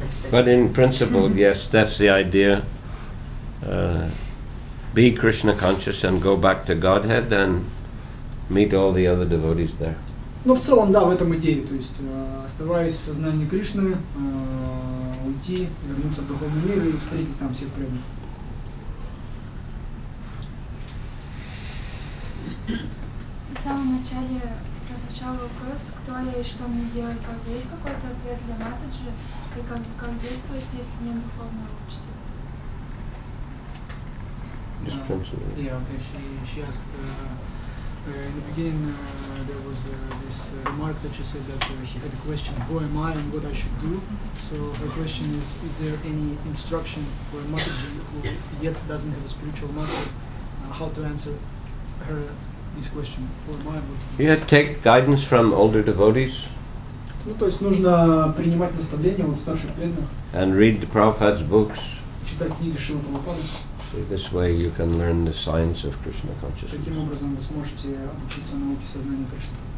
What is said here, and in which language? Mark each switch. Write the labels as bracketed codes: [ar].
[en] But in principle, yes, that's the idea. Be Krishna conscious and go back to Godhead and meet all the other devotees there. [ru] Ну, в целом, да, в этом идея, то есть, оставаясь в сознании Кришны, уйти, вернуться в духовный мир и встретить там всех преданных. В самом начале прозвучал вопрос, кто я и что мне делать, как бы есть какой-то ответ для Матаджи, и как действовать, если нет духовного учителя? [en] Yeah, okay, she asked, in the beginning there was this remark that you said that he had a question, who am I and what I should do? So her question is there any instruction for a Mataji who yet doesn't have a spiritual master, how to answer her this question, who am I and what to do? You take guidance from older devotees. [ru] Ну, то есть нужно принимать наставления от старших преданных. [en] And read the Prabhupada's books. [ru] Читать книги Шрилы Прабхупады. [en] So this way you can learn the science of Krishna consciousness. [ru] Таким образом вы сможете обучиться науке сознания Кришны.